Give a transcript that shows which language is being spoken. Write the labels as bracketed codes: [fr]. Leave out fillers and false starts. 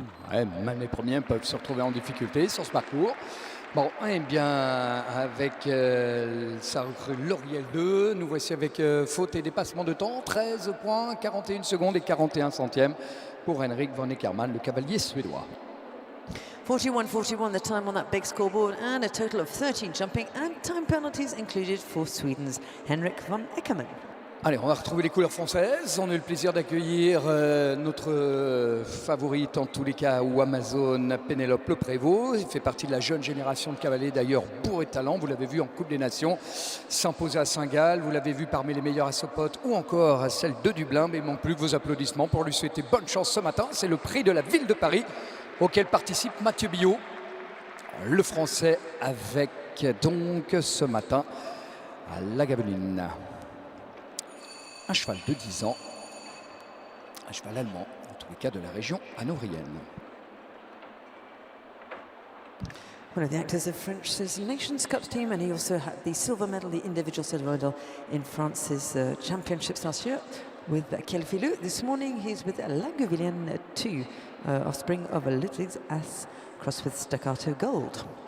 [fr] Ouais, même les premiers peuvent se retrouver en difficulté sur ce parcours. Bon, eh bien, avec sa recrue L'Oriel 2, nous voici avec faute et dépassement de temps, 13 points, 41 secondes et 41 centièmes pour Henrik von Eckermann, le cavalier suédois. [en] 41.41 the time on that big scoreboard, and a total of 13 jumping and time penalties included for Sweden's Henrik von Eckermann. [fr] Allez, on va retrouver les couleurs françaises. On a eu le plaisir d'accueillir notre favorite, en tous les cas, ou Amazon, Pénélope Le Prévost. Il fait partie de la jeune génération de cavaliers, d'ailleurs bourré de talent. Vous l'avez vu en Coupe des Nations s'imposer à Saint-Gall. Vous l'avez vu parmi les meilleurs à Sopot ou encore à celle de Dublin. Mais il ne manque plus que vos applaudissements pour lui souhaiter bonne chance ce matin. C'est le prix de la ville de Paris auquel participe Mathieu Billot, le Français, avec donc ce matin à la Gabeline. Un cheval de 10 ans, un cheval allemand, en tous les cas de la région hanovrienne. [en] One of the actors of France's Nations Cup team, and he also had the silver medal, the individual silver medal in France's championships last year with Kelfilu. This morning he's with Lagavulin 2, offspring of Ludwig's As, crossed with Staccato Gold.